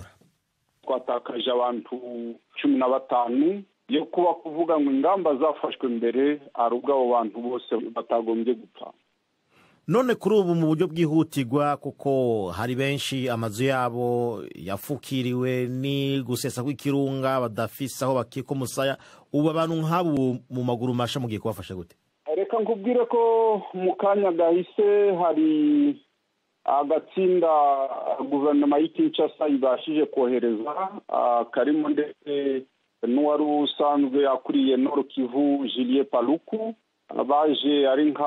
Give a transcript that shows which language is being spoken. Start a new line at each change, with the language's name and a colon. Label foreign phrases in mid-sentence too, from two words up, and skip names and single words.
Kinyarwanda: Twatakaje abantu 15 yo kuba kuvuga ngo ingamba zafashwe mbere arubwo abo bantu bose batagombye gupfa. None kuri ubu mu buryo bwihutirwa kuko hari benshi amazu yabo yafukiriwe ni gusesa kw'ikirunga badafisa aho bakika umusaya, ubu abantu nk'abo mu maguru masha mugiye kubafasha gute? Reka nkubwire ko mu kanya gahise hari agatsinda guverinoma y'Kinshasa ibashije kohereza karimo ndetse n'uwari usanzwe akuriye Nord Kivu Julien Paluku, baje ari nka